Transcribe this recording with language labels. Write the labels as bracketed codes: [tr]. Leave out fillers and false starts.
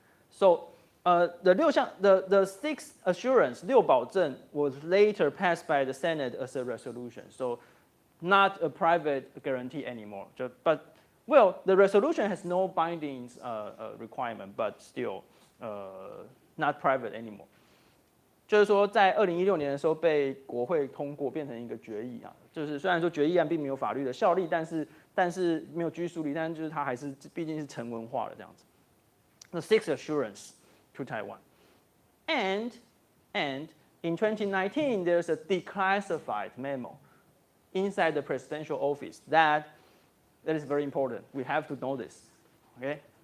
[en] So the sixth assurance, 六保证, was later passed by the Senate as a resolution. So not a private guarantee anymore. But well, the resolution has no binding requirement, but still not private anymore. [zh] 就是说，在2016年的时候被国会通过，变成一个决议啊。就是虽然说决议案并没有法律的效力，但是没有拘束力，但是就是它还是毕竟是成文化的这样子。 [en] The sixth assurance to Taiwan, and in 2019 there's a declassified memo inside the presidential office that is very important. We have to know this, okay?